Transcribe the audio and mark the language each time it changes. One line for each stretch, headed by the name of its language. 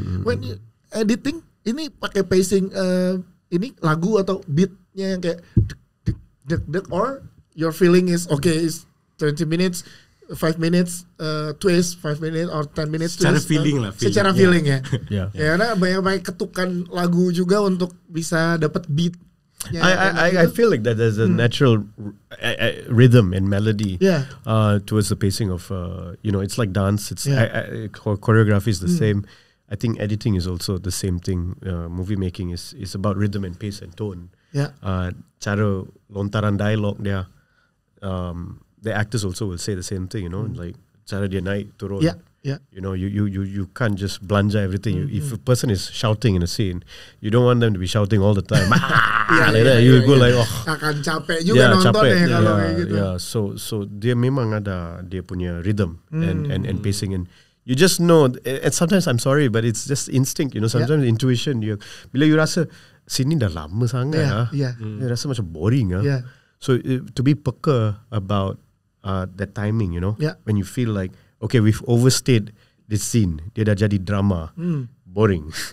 English: When editing
Indonesian: ini pakai pacing ini lagu atau beatnya yang kayak dek
English: or your feeling is is 20 minutes 5 minutes twist 5 minutes or 10 minutes
Indonesian: secara
English: twist,
Indonesian: feeling lah secara feeling ya karena banyak ketukan lagu juga untuk bisa dapat beat.
English: I feel like that there's a natural rhythm and melody towards the pacing of it's like dance. It's choreography is the same. I think editing is also the same thing. Movie making is about rhythm and pace and tone.
Malay: Cara lontaran dialogue dia.
English: The actors also will say the same thing. Like
Malay: cara dia naik turun.
English: You can't just belanja everything. If a person is shouting in a scene, you don't want them to be shouting all the time. You go like
Indonesian: akan capek juga nontonnya kalau kayak gitu.
English: So
Malay: dia memang ada dia punya
English: rhythm and pacing and you just know, and sometimes I'm sorry, but it's just instinct, sometimes intuition.
Malay: Bila you rasa sini dah lama sangat, you rasa macam boring.
English: So to be peka about that timing, when you feel like, okay, we've overstayed this scene,
Malay: dia dah jadi drama, boring.